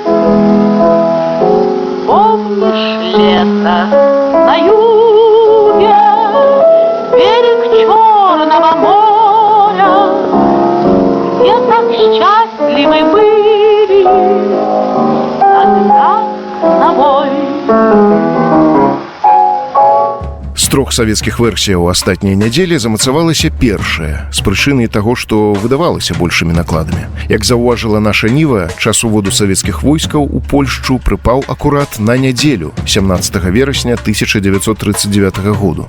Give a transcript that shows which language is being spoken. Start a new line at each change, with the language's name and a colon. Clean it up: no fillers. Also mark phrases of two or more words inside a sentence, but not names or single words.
Russian: Помнишь лето на юге, берег Черного моря, где так счастливы были тогда с тобой.
Belarusian: З трох савецкіх версіяў астатняй нядзелі замацавалася першая, з прычыны таго, што выдавалася большымі накладамі. Як заўважыла наша Ніва, час уводу савецкіх войскаў у Польшчу прыпаў акурат на нядзелю 17 верасня 1939 году.